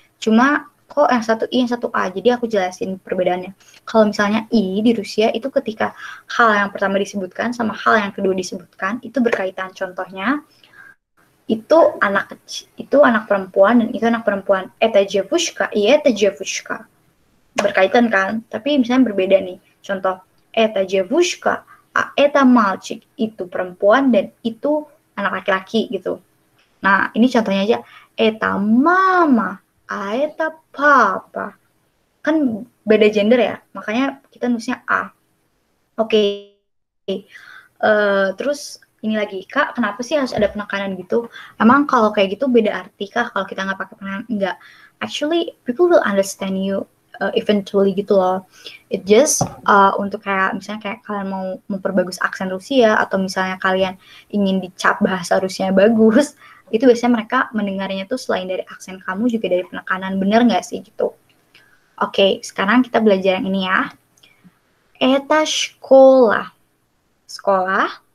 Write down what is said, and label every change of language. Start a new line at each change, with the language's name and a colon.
Indonesian: Cuma kok yang satu I, yang satu A. Jadi aku jelasin perbedaannya. Kalau misalnya I di Rusia itu ketika hal yang pertama disebutkan sama hal yang kedua disebutkan itu berkaitan. Contohnya itu anak kecil, itu anak perempuan dan itu anak perempuan.
Russian: Eta jevushka, eta jevushka.
Indonesian: Berkaitan kan? Tapi misalnya berbeda nih. Contoh,
Russian: eta jevushka, a eta malchik.
Indonesian: Itu perempuan dan itu anak laki-laki gitu. Nah, ini contohnya aja.
Russian: Eta mama, a eta papa.
Indonesian: Kan beda gender ya, makanya kita nulisnya A. Oke. Terus ini lagi, Kak, kenapa sih harus ada penekanan gitu? Emang kalau kayak gitu beda arti kah kalau kita nggak pakai penekanan? Enggak.
English: Actually, people will understand you eventually
Indonesian: gitu loh. It just untuk kayak misalnya kayak kalian mau memperbagus aksen Rusia atau misalnya kalian ingin dicap bahasa Rusianya bagus, itu biasanya mereka mendengarnya tuh selain dari aksen kamu juga dari penekanan. Bener nggak sih gitu? Oke, sekarang kita belajar yang ini ya. Eta sekolah. Sekolah.